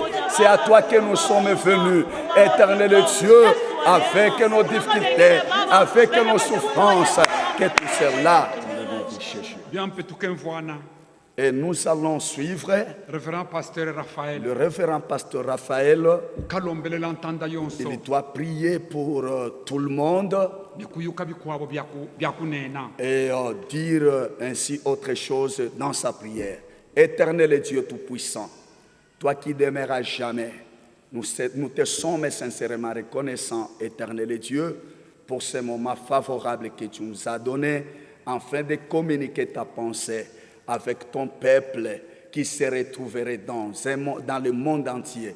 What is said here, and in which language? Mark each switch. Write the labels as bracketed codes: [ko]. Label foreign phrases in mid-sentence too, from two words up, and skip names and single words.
[fr] C'est à toi que nous sommes venus, éternel Dieu, avec nos difficultés, avec nos souffrances, que tout cela. [lu] bien petuken mfwana [fr] Et nous allons suivre révérend pasteur Raphaël le révérend pasteur Raphaël. [lu] kalombelela ntanda yonso [fr] Il doit prier pour tout le monde [lu] bikuyuka bikwabo byakunena [fr] et dire ainsi autre chose dans sa prière. Éternel Dieu Tout-Puissant, toi qui demeures à jamais, nous te sommes sincèrement reconnaissants, éternel Dieu, pour ces moments favorables que tu nous as donnés, afin de communiquer ta pensée avec ton peuple qui se retrouverait dans le monde entier.